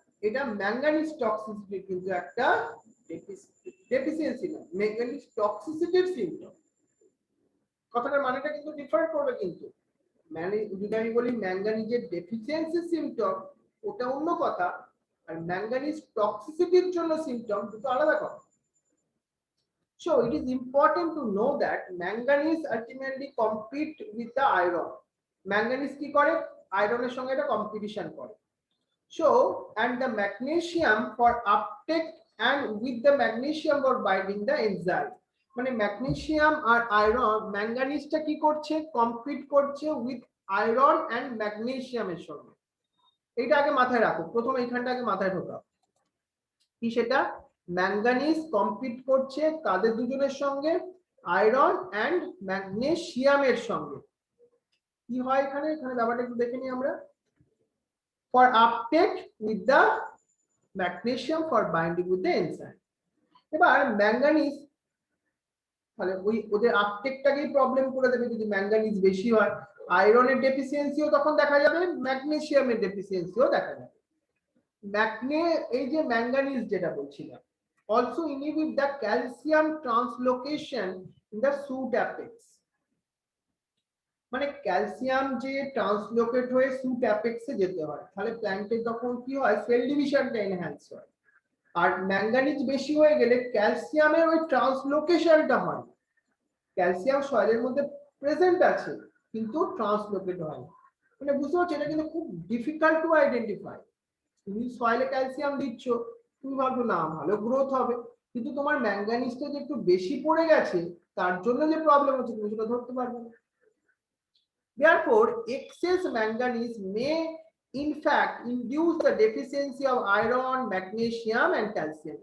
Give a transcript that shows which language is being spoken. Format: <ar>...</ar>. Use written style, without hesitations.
<bn>এটা manganese toxicity কিন্তু একটা ডেফিসিয়েন্সি না, ম্যাঙ্গানিজ টক্সিসিটির সিম্পটম। কথাটার মানেটা কিন্তু ডিফার করবে কিন্তু। মানে যদি আমি বলি ম্যাঙ্গানিজের ডেফিসিয়েন্সি সিম্পটম, ওটা অন্য কথা, আর ম্যাঙ্গানিজ টক্সিসিটির জন্য সিম্পটম দুটো আলাদা কথা।</bn> <en>So it is important to know that manganese ultimately compete with the iron.</en> <bn>Manganese কি করে? আয়রনের সঙ্গে এটা কম্পিটিশন করে।</bn> <en>So and the magnesium for uptake and with the magnesium for binding the enzyme.</en> <bn>মানে ম্যাগনেসিয়াম আর আয়রন, ম্যাঙ্গানিজটা কি করছে? Compete করছে</bn> <en>with iron and</en> <bn>ম্যাগনেসিয়ামের সঙ্গে। এইটা আগে মাথায় রাখো, প্রথমে এইখানটা আগে মাথায় ঢোকাও। কি সেটা? ম্যাঙ্গানিজ কম্পিট করছে তাদের দুজনের সঙ্গে, আয়রন এন্ড ম্যাগনেসিয়ামের সঙ্গে। কি হয় এখানে? এখানে ব্যাপারটা একটু দেখে নিই আমরা।</bn> <en>For uptake with the magnesium for binding with the enzyme.</en> <bn>এবার ম্যাঙ্গানিজ তাহলে ওই ওদের আপটেকটাকেই প্রবলেম করে দেবে যদি ম্যাঙ্গানিজ বেশি হয়। আয়রনের ডেফিসিয়েন্সিও তখন দেখা যাবে, ম্যাগনেসিয়ামের ডেফিসিয়েন্সিও দেখা যাবে। এই যে ম্যাঙ্গানিজ যেটা বলছিলাম,</bn> <en>also inhibit the calcium translocation in the suit apex.</en> <bn>মানে ক্যালসিয়াম যে ট্রান্সলোকেট হয়ে সুট অ্যাপেক্সে যেতে হয়, তাহলে প্ল্যান্টে তখন কি হয়? সেল ডিভিশনটা এনহ্যান্স হয়। আর ম্যাঙ্গানিজ বেশি হয়ে গেলে ক্যালসিয়ামের ওই ট্রান্সলোকেশনটা হয়। ক্যালসিয়াম সয়েলের মধ্যে প্রেজেন্ট আছে কিন্তু ট্রান্সলোকেট হয় না। মানে বুঝতে পারছো, এটা কিন্তু খুব</bn> <en>Difficult to identify.</en> <bn>তুমি সয়েলে ক্যালসিয়াম দিচ্ছ, তুমি ভাবছো না ভালো গ্রোথ হবে, কিন্তু তোমার ম্যাঙ্গানিজটা যে একটু বেশি পড়ে গেছে তার জন্য যে প্রবলেম হচ্ছে তুমি সেটা ধরতে পারবে না।</bn> <en>Therefore, excess manganese may in fact induce the deficiency of iron, magnesium and calcium.</en>